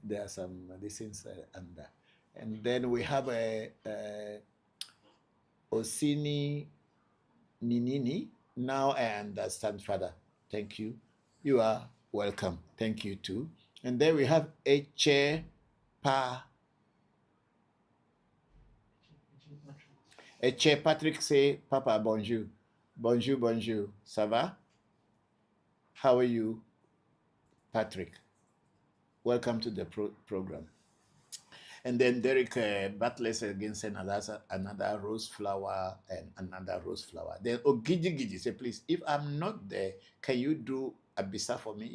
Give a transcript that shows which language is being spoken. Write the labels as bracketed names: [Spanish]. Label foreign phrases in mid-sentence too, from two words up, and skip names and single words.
[English] There are some things under. And then we have a Osini Ninini. Now I understand, Father. Thank you. You are welcome. Thank you too. And then we have Eche Patrick say, [French] Papa, bonjour. Bonjour, bonjour. Ça va? [English] How are you, [French] Patrick? [English] Welcome to the program. And then Derek Batless again sent another rose flower and another rose flower. Then Ogidi say, please, if I'm not there, can you do a bisa for me?